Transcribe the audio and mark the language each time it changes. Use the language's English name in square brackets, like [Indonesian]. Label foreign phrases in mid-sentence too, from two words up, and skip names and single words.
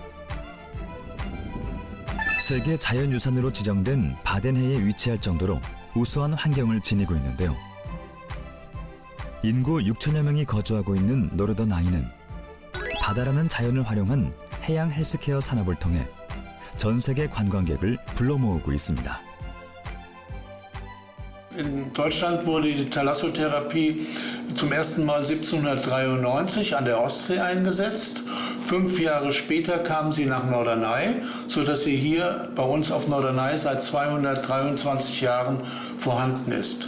[Korean] 세계 자연유산으로 지정된 바덴해에 위치할 정도로 우수한 환경을 지니고 있는데요. 인구 6천여 명이 거주하고 있는 노르더나이는 바다라는 자연을 활용한 해양 헬스케어 산업을 통해 전 세계 관광객을 불러 모으고 있습니다. [German] In Deutschland wurde die Thalassotherapie zum ersten Mal 1793 an der Ostsee eingesetzt. 5 Jahre später kam sie nach Norderney, sodass sie hier bei uns auf Norderney seit 223 Jahren vorhanden ist.